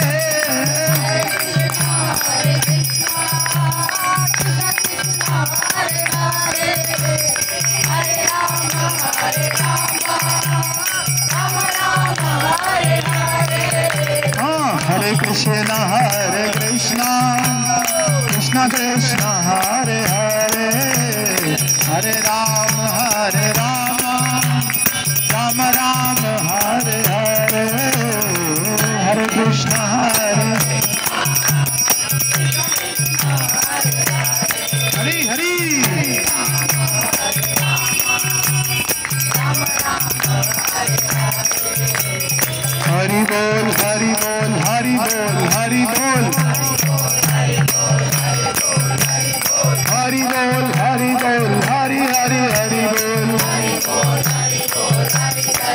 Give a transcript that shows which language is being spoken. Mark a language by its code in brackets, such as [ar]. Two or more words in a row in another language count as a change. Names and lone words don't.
[sa] Hare Krishna Krishna Krishna Hare Hare Hare Rama Rama Rama Hare Hare Hare Krishna Hari Hari Hari Bol Hari Bol Hari Bol Hari Bol Hari Bol Hari Bol Hari Hari Hari Bol Hari Bol Hari Bol Hari